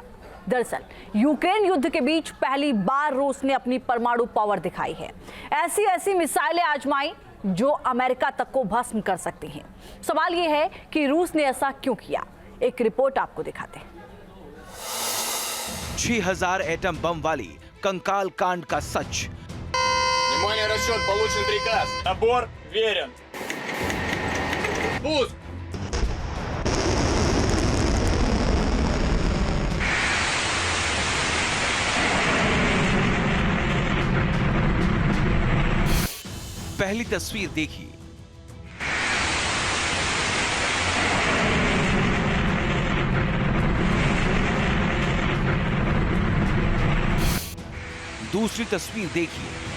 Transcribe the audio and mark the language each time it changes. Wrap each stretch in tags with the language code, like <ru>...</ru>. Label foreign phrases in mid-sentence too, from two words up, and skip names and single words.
<hi>दरअसल यूक्रेन युद्ध के बीच पहली बार रूस ने अपनी परमाणु पावर दिखाई है। ऐसी मिसाइलें आजमाई जो अमेरिका तक को भस्म कर सकती हैं। सवाल यह है कि रूस ने ऐसा क्यों किया। एक रिपोर्ट आपको दिखाते हैं। 6000</hi> <en>atom bomb</en> <hi>वाली कंकाल कांड का सच।</hi> <ru>Внимание, расчет, получен приказ. Набор верен. Пуск!</ru> <hi>पहली तस्वीर देखिए। दूसरी तस्वीर देखिए।</hi>